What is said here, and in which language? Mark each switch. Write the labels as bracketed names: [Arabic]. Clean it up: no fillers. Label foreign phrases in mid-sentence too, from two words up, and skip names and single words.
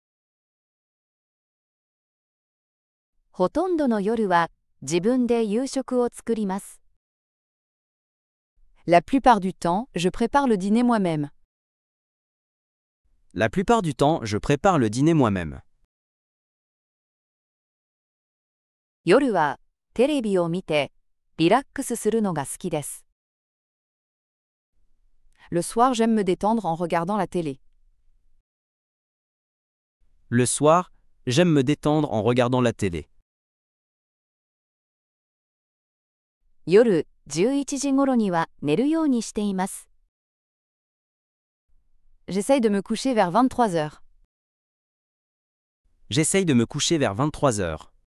[Japanese] ほとんどの夜は自分で夕食を作ります。 [French] La plupart du temps, je prépare le dîner moi-même. La plupart du temps, je prépare le dîner moi-même. [Japanese] 夜はテレビを見てリラックスするのが好きです。 [French] Le soir, j'aime me détendre en regardant la télé. Le soir, j'aime me détendre en regardant la télé. [Japanese] 夜11時頃には寝るようにしています。 [French] J'essaye de me coucher vers 23h. J'essaye de me coucher vers 23h.